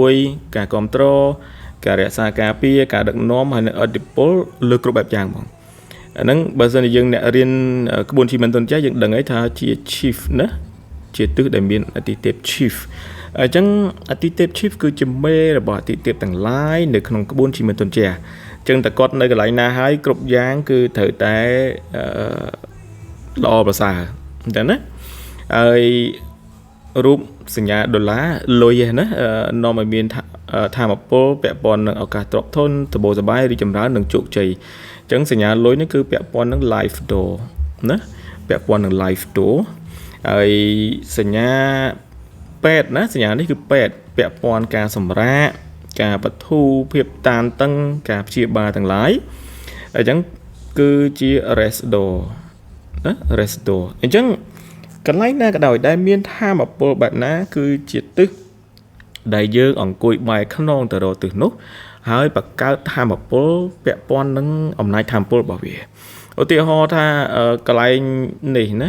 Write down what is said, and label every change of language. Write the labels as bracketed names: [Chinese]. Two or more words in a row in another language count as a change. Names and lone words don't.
[Khmer] យការគ្រប់គ្រងការរក្សាការពារការដឹកនាំហើយនឹងឥទ្ធិពលលើគ្រប់បែបយ៉ាងបងអាហ្នឹងបើសិនជាយើងអ្នករៀនក្បួនឈីមិនទុនចាស់យើងដឹងហើយថាជា chief ណាជាទិសដែលមានអាទិទេព chief អញ្ចឹងអាទិទេព chief គឺជាមេរបស់អាទិទេពទាំងឡាយនៅក្នុងក្បួនឈីមិនទុនចាស់អញ្ចឹងតែគាត់នៅកន្លែងណាហើយគ្រប់យ៉ាងគឺត្រូវតែ ល្អប្រសើរអញ្ចឹងណាហើយរូបសញ្ញាដុល្លារលុយណានាំឲ្យមានធម៌ពលពាក់ព័ន្ធនឹងឱកាសទ្រព្យធនសម្បូរសប្បាយរីកចម្រើននិងជោគជ័យអញ្ចឹងសញ្ញាលុយនេះគឺពាក់ព័ន្ធនឹង [English] life door [Khmer] ណាពាក់ព័ន្ធនឹង [English] life door [Khmer] ហើយសញ្ញាពេទ្យណាសញ្ញានេះគឺពេទ្យពាក់ព័ន្ធការសម្រាកការបន្ធូរភាពតានតឹងការព្យាបាលទាំងឡាយអញ្ចឹងគឺជា [English] rest door [Khmer] ណា [English] rest door [Khmer] អញ្ចឹងកន្លែងណាក៏ដោយដែល មានថាមពលបែបណាគឺជាទិសដែលយើងអង្គុយបែរខ្នងទៅរកទិសនោះហើយបង្កើតថាមពលពាក់ព័ន្ធនឹងអំណាចថាមពលរបស់វាឧទាហរណ៍ថាកន្លែងនេះណា